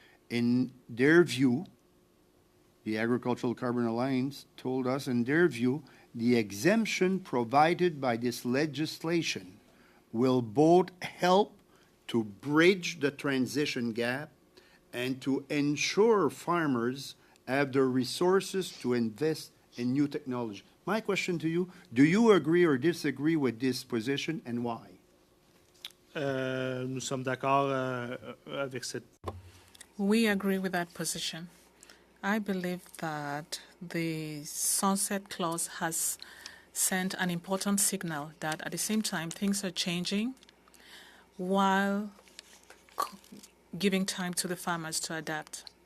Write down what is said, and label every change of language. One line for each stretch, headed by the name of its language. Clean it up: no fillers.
English: In their view, the Agricultural Carbon Alliance told us, in their view, the exemption provided by this legislation will both help to bridge the transition gap and to ensure farmers have the resources to invest in new technology. My question to you, do you agree or disagree with this position, and why?
French: Nous sommes d'accord avec cette.
English: We agree with that position. I believe that the sunset clause has sent an important signal that at the same time things are changing while giving time to the farmers to adapt.